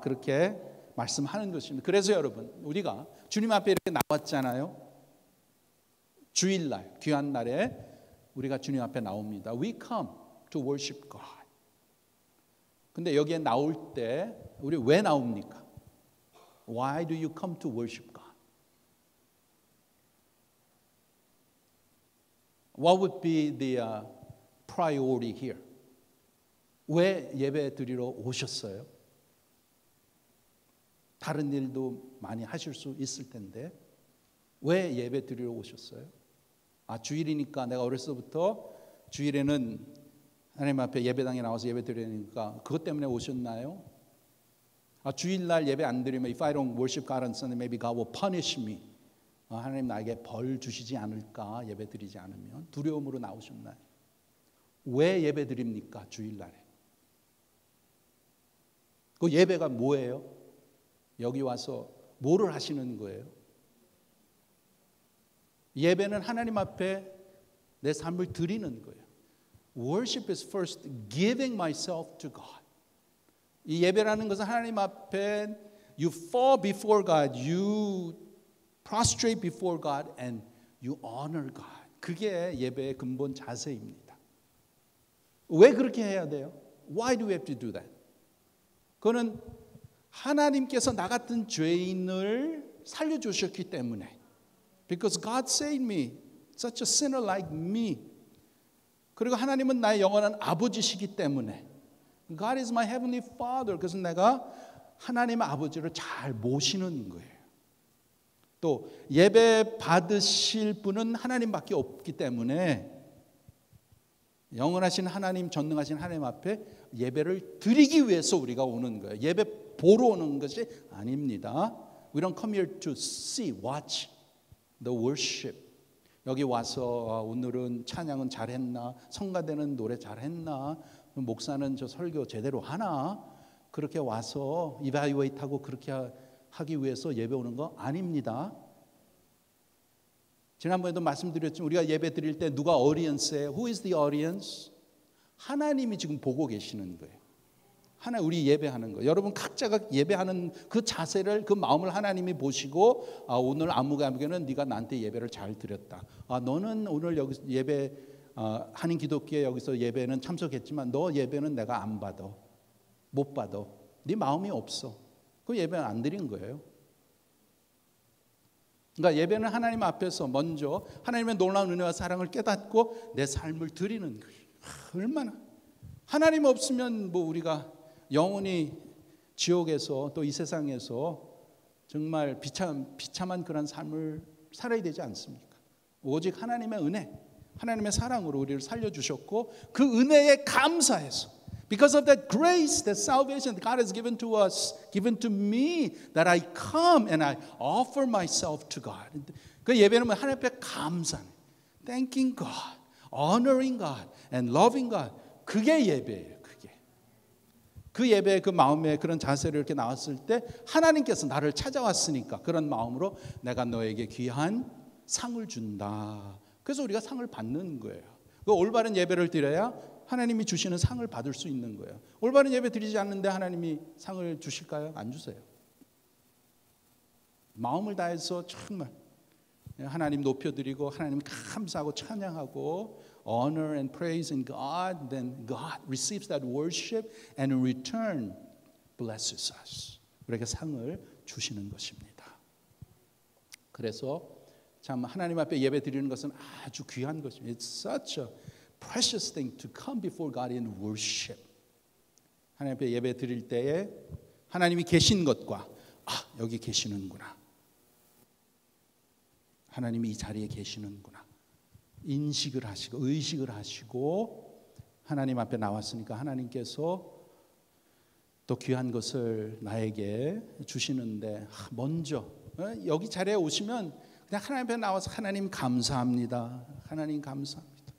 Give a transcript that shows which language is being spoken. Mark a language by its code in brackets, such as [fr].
[ko] 그렇게 말씀하는 것입니다. 그래서 여러분, 우리가 주님 앞에 이렇게 나왔잖아요. 주일날, 귀한 날에 우리가 주님 앞에 나옵니다. [en] We come to worship God. [ko] 근데 여기에 나올 때 우리 왜 나옵니까? [en] Why do you come to worship God? What would be the priority here? [ko] 왜 예배 드리러 오셨어요? 다른 일도 많이 하실 수 있을 텐데 왜 예배 드리러 오셨어요? 주일이니까, 내가 어렸을 때부터 주일에는 하나님 앞에 예배당에 나와서 예배 드리니까 그것 때문에 오셨나요? 주일날 예배 안 드리면 [en] if I don't worship God on Sunday, maybe God will punish me. [ko] 하나님 나에게 벌 주시지 않을까, 예배 드리지 않으면. 두려움으로 나오셨나요? 왜 예배 드립니까, 주일날에? 그 예배가 뭐예요? 여기 와서 뭐를 하시는 거예요? 예배는 하나님 앞에 내 삶을 드리는 거예요. [en] Worship is first giving myself to God. [ko] 이 예배라는 것은 하나님 앞에 [en] you fall before God, you prostrate before God and you honor God. [ko] 그게 예배의 근본 자세입니다. 왜 그렇게 해야 돼요? [en] Why do we have to do that? [ko] 그거는 하나님께서 나 같은 죄인을 살려주셨기 때문에. [en] Because God saved me, such a sinner like me. [ko] 그리고 하나님은 나의 영원한 아버지시기 때문에. [en] God is my heavenly Father. [ko] 그래서 내가 하나님의 아버지를 잘 모시는 거예요. 또 예배 받으실 분은 하나님밖에 없기 때문에 영원하신 하나님, 전능하신 하나님 앞에 예배를 드리기 위해서 우리가 오는 거예요. 예배 보러 오는 것이 아닙니다. [en] We don't come here to see, watch the worship. [ko] 여기 와서 오늘은 찬양은 잘했나, 성가대는 노래 잘했나, 목사는 저 설교 제대로 하나, 그렇게 와서 이바이웨이트하고 그렇게 하기 위해서 예배 오는 거 아닙니다. 지난번에도 말씀드렸지만 우리가 예배 드릴 때 누가 audience예요? [en] Who is the audience? [ko] 하나님이 지금 보고 계시는 거예요. 우리 예배하는 거. 여러분 각자가 예배하는 그 자세를, 그 마음을 하나님이 보시고, 오늘 아무개는 네가 나한테 예배를 잘 드렸다. 너는 오늘 여기 예배 한인 기독교에 여기서 예배는 참석했지만 너 예배는 내가 안 받아. 못 받아. 네 마음이 없어. 그 예배는 안 드린 거예요. 그러니까 예배는 하나님 앞에서 먼저 하나님의 놀라운 은혜와 사랑을 깨닫고 내 삶을 드리는 거예요. 얼마나 하나님 없으면 뭐 우리가 영원히 지옥에서 또 이 세상에서 정말 비참한 그런 삶을 살아야 되지 않습니까? 오직 하나님의 은혜, 하나님의 사랑으로 우리를 살려주셨고 그 은혜에 감사해서 [en] because of that grace, that salvation that God has given to us, given to me, that I come and I offer myself to God. [ko] 그 예배는 하나님 앞에 감사해. [en] Thanking God, honoring God and loving God. [ko] 그게 예배예요. 그 예배의 그 마음의 그런 자세를 이렇게 나왔을 때 하나님께서 나를 찾아왔으니까 그런 마음으로 내가 너에게 귀한 상을 준다. 그래서 우리가 상을 받는 거예요. 그 올바른 예배를 드려야 하나님이 주시는 상을 받을 수 있는 거예요. 올바른 예배 드리지 않는데 하나님이 상을 주실까요? 안 주세요. 마음을 다해서 정말 하나님 높여드리고 하나님 감사하고 찬양하고 [en] honor and praise in God, then God receives that worship and in return blesses us. [ko] 우리에게 상을 주시는 것입니다. 그래서 참 하나님 앞에 예배 드리는 것은 아주 귀한 것입니다. [en] It's such a precious thing to come before God in worship. [ko] 하나님 앞에 예배 드릴 때에 하나님이 계신 것과 여기 계시는구나. 하나님이 이 자리에 계시는구나. 인식을 하시고 의식을 하시고 하나님 앞에 나왔으니까 하나님께서 또 귀한 것을 나에게 주시는데 먼저 여기 자리에 오시면 그냥 하나님 앞에 나와서 하나님 감사합니다. 하나님 감사합니다.